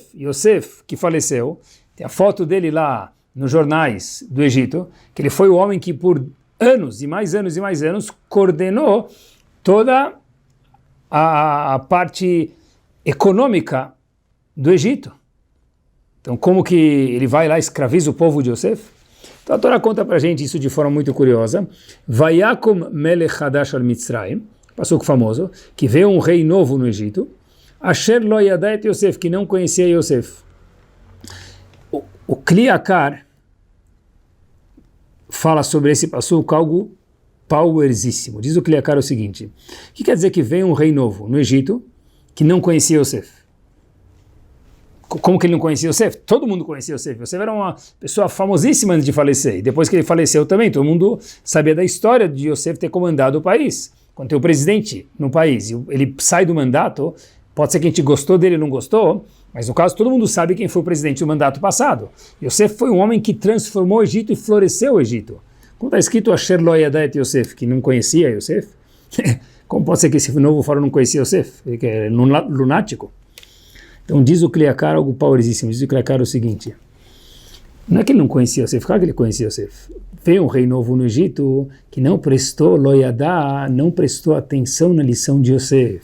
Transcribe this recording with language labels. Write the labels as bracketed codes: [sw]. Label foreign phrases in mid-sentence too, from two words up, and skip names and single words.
[pt] Yosef, que faleceu, tem a foto dele lá nos jornais do Egito, que ele foi o homem que por anos e mais anos e mais anos coordenou toda a parte econômica do Egito. Então como que ele vai lá e escraviza o povo de Yosef? Então a Torá conta para a gente isso de forma muito curiosa. [he] ויקם מלך חדש על מצרים, [pt] passuco famoso, que veio um rei novo no Egito, [he] אשר לא ידע את יוסף, [pt] que não conhecia Yosef. O Kli Yakar fala sobre esse passuco algo powerzíssimo. Diz o Kli Yakar o seguinte, o que quer dizer que veio um rei novo no Egito que não conhecia Yosef? Como que ele não conhecia Yosef? Todo mundo conhecia Yosef. Yosef era uma pessoa famosíssima antes de falecer. E depois que ele faleceu também, todo mundo sabia da história de Yosef ter comandado o país. Quando tem o presidente no país e ele sai do mandato, pode ser que a gente gostou dele ou não gostou, mas no caso todo mundo sabe quem foi o presidente do mandato passado. Yosef foi um homem que transformou o Egito e floresceu o Egito. Como está escrito [he] אשר לא ידע את יוסף, [pt] que não conhecia Yosef? Como pode ser que esse novo faraó não conhecia Yosef? Ele é lunático. Então diz o Kli Yakar algo powerosíssimo. Diz o Kli Yakar o seguinte, não é que ele não conhecia Yosef, claro que ele conhecia Yosef. Veio um rei novo no Egito que não prestou [he] לא ידע, [pt] não prestou atenção na lição de Yosef.